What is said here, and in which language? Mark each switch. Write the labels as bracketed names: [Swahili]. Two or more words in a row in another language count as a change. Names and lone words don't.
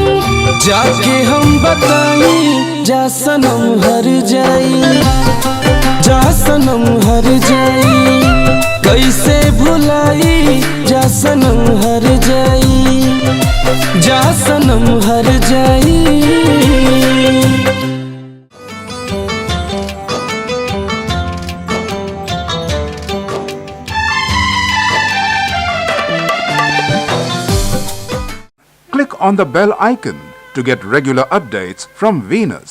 [Bhojpuri] जाके हम बताई जा सनम हर जाई, जा सनम हर जाई। कैसे भुलाई जा सनम हर जाई, जा सनम हर जाई। [English] Click on the bell icon to get regular updates from Venus.